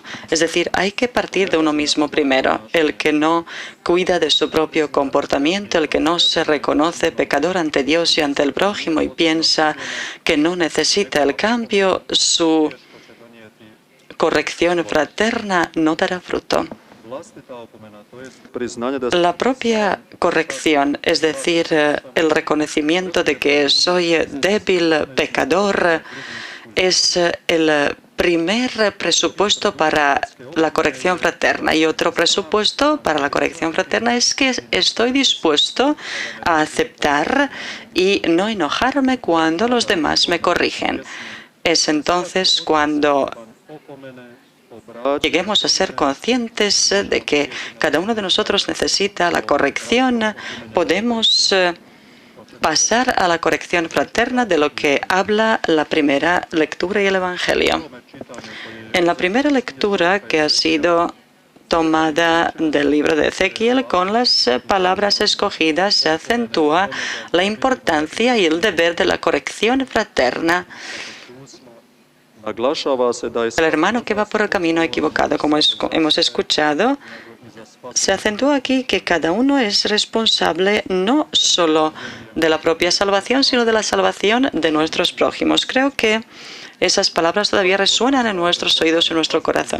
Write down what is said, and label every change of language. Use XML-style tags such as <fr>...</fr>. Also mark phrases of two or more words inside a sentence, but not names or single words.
<es>Es decir, hay que partir de uno mismo primero. El que no cuida de su propio comportamiento, el que no se reconoce pecador ante Dios y ante el prójimo y piensa que no necesita el cambio, su corrección fraterna no dará fruto.</es> <hr>vlastita opomena, to jest priznanje da</hr> <es>La propia corrección, es decir, el reconocimiento de que soy débil, pecador, es el primer presupuesto para la corrección fraterna. Y otro presupuesto para la corrección fraterna es que estoy dispuesto a aceptar y no enojarme cuando los demás me corrigen. Es entonces cuando</es> <hr>opomene obraćanje</hr> <es>lleguemos a ser conscientes de que cada uno de nosotros necesita la corrección, podemos pasar a la corrección fraterna de lo que habla la primera lectura y el Evangelio. En la primera lectura, que ha sido tomada del libro de Ezequiel, con las palabras escogidas se acentúa la importancia y el deber de la corrección fraterna.</es> <hr>naglašava se da je</hr> <es>El hermano que va por el camino equivocado, como hemos escuchado, se acentúa aquí que cada uno es responsable no solo de la propia salvación, sino de la salvación de nuestros prójimos. Creo que esas palabras todavía resuenan en nuestros oídos y en nuestro corazón.</es>